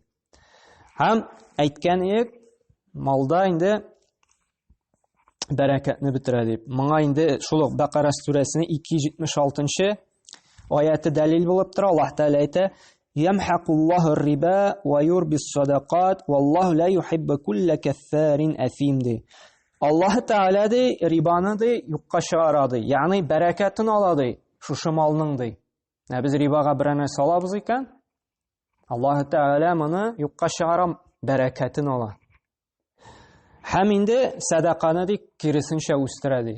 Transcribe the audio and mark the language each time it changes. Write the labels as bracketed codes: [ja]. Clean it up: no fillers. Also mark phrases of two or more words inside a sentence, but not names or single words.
[tt] Һәм әйткән идек, малда инде бәрәкәтне бетерә дип. Моңа инде шул ук Бакара сүрәсенең 276-нчы аяты дәлил булып тора. Аллаһ Тәгалә әйтә: [ar] "يمحق الله الربا ويربي الصدقات والله لا يحب كل كفار أثيم" ди. [tt] Аллаһ Тәгалә ди рибаны ди юкка чыгара ди. Ягъни бәрәкәтен ала ди шушы малның ди. Без рибага бер нәрсә алабыз икән, Аллаһ Тәгалә моны юкка чыгара, бәрәкәтен ала. Һәм инде садақаны ди киресенчә үстерә ди.